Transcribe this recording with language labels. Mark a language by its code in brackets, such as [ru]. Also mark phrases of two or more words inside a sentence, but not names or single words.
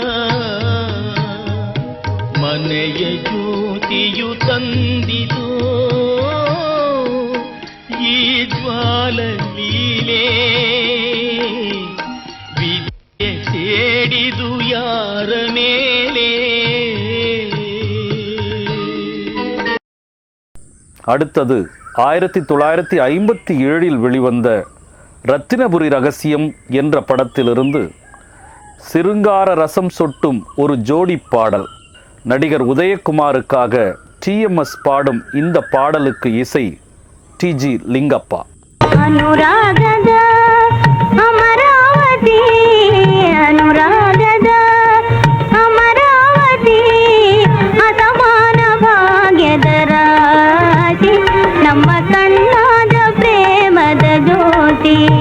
[kn] ಮನೆಯ ಜ್ಯೋತಿಯು ತಂದಿತೋ ಈ ಜ್ವಾಲ ಲೀಲೆ, ವಿದ್ಯೆ ಸೇಡಿದು ಯಾರ ಮೇಲೆ. [ta] அடுத்தது 1957இல் வெளிவந்த ரத்தினபுரி ரகசியம் என்ற படத்திலிருந்து சிருங்கார ரசம் சொட்டும் ஒரு ஜோடி பாடல். நடிகர் உதயகுமாருக்காக டிஎம்எஸ் பாடும் இந்த பாடலுக்கு இசை டி.ஜி. லிங்கப்பா. [kn] ಅನುರಾಗದ ಅಮರಾವತಿ, ಅನುರಾಗದ ಅಮರಾವತಿ, ಅಸಮಾನ ಭಾಗ್ಯದ ರಾಶಿ, ನಮ್ಮ ಕಣ್ಣಾದ ಪ್ರೇಮದ ಜ್ಯೋತಿ.